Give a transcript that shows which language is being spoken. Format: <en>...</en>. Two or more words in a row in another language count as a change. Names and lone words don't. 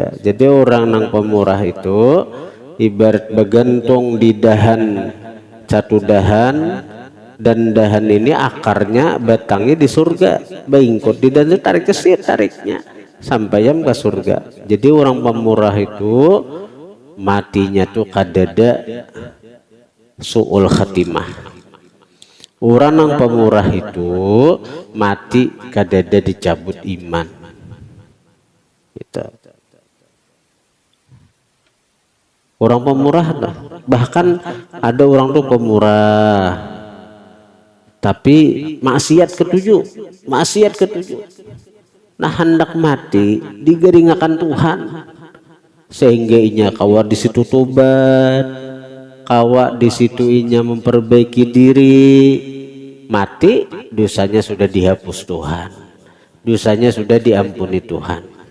<bjn>Jadi orang nang pemurah itu ibarat bergantung di dahan, satu dahan, dan dahan ini akarnya batangnya di surga, baingkot di dan tarik kesir tariknya sampai yang ke surga. Jadi orang pemurah itu matinya tuh kadada</bjn> <ar>su'ul khatimah.</ar> <bjn>Orang nang pemurah itu mati kadada dicabut iman. Gitu. Orang pemurah bahkan ada orang tuh pemurah tapi maksiat ketujuh, nah hendak mati digeringakan Tuhan sehingga inya kawa di situ tobat, kawa di situ inya memperbaiki diri, mati dosanya sudah dihapus Tuhan, dosanya sudah diampuni Tuhan.</bjn>